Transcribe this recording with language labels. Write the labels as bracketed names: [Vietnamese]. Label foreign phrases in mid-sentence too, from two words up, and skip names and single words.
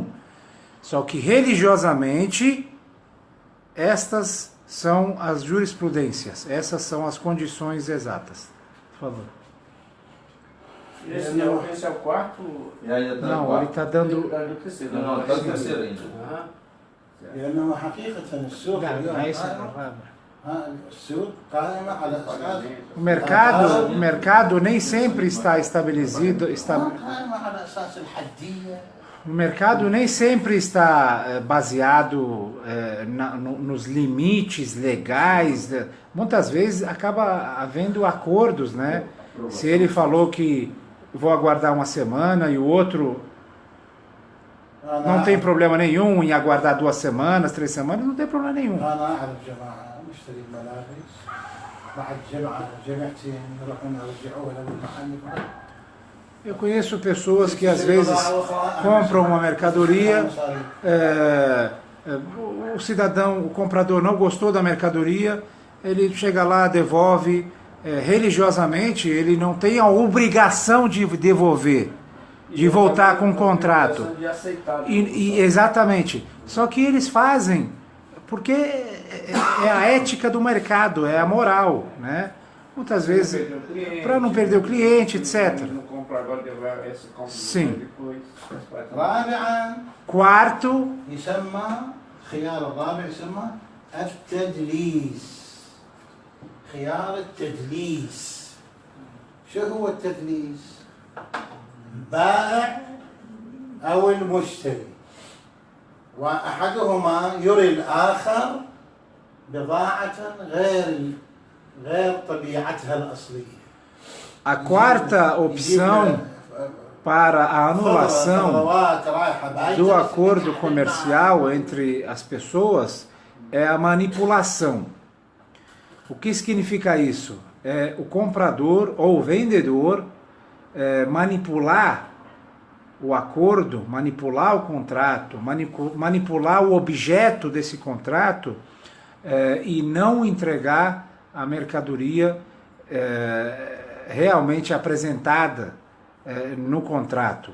[Portuguese] Só que religiosamente, estas são as jurisprudências, essas são as condições exatas. Por favor. Esse é o quarto? Não, ele está dando... Não, está no terceiro ainda. [Arabic] لأنه حقيقة السوق السوق قائمة على أساس [Portuguese] O mercado nem sempre está estabelecido, [Arabic] قائمة على أساس الحدية. [Portuguese] O mercado nem sempre está baseado nos limites legais. Muitas vezes acaba havendo acordos, né? Se ele falou que vou aguardar uma semana e o outro não tem problema nenhum em aguardar 2 semanas, 3 semanas, não tem problema nenhum. [Arabic] أنا أعرف جماعة مشتري ملابس بعد جمعتين يروحون يرجعوها للمحل. [Portuguese] Eu conheço pessoas que às vezes compram uma mercadoria, o cidadão, o comprador não gostou da mercadoria, ele chega lá, devolve, religiosamente ele não tem a obrigação de devolver, de voltar com o contrato. Exatamente. Só que eles fazem porque é a ética do mercado, é a moral, né? Muitas vezes, para não perder o cliente, etc. Sim. Quarto, [Arabic] خيار الرابع يسمى التدليس. خيار التدليس. شو هو التدليس؟ بائع أو المشتري وأحدهما يري الآخر بضاعة غير طبيعتها الأصلية. [Portuguese] A quarta opção para a anulação do acordo comercial entre as pessoas é a manipulação. O que significa isso? É o comprador ou o vendedor manipular o acordo, manipular o contrato, manipular o objeto desse contrato e não entregar a mercadoria realmente apresentada no contrato.